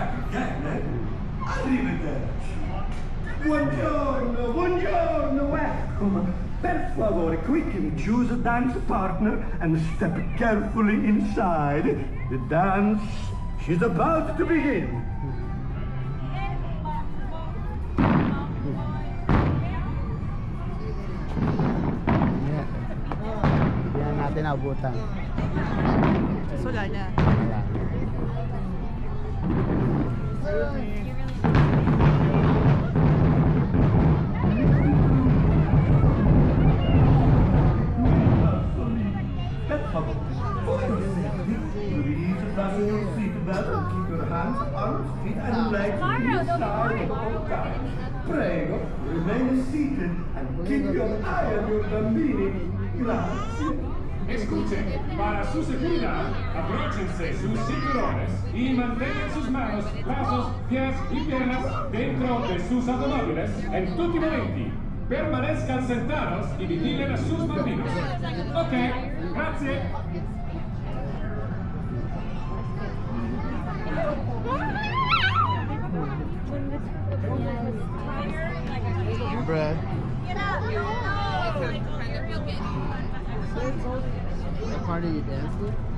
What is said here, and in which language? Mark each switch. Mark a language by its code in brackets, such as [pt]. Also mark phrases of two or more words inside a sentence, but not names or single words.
[it] bene. Arrivederci. Buongiorno, buongiorno, welcome. Per favore, [en] quickly choose a dance partner and step carefully inside. The dance is about to begin. [tl] Hindi na natin abutan. Wala na. Wala. [it] Per favore, [en] please fasten your seatbelt and keep your hands, arms, feet and legs inside at all times. Prego, remain seated and keep your eye on your bambini. [it] Grazie. [es] Escuchen, para su seguridad, abróchense sus cinturones y mantengan sus manos, brazos, pies y piernas dentro de sus automóviles en [it] tutti i momenti. [es] Permanezcan sentados y vigilen a sus bambinos. [it] Ok, grazie. Brad. [en] What part do you dance with?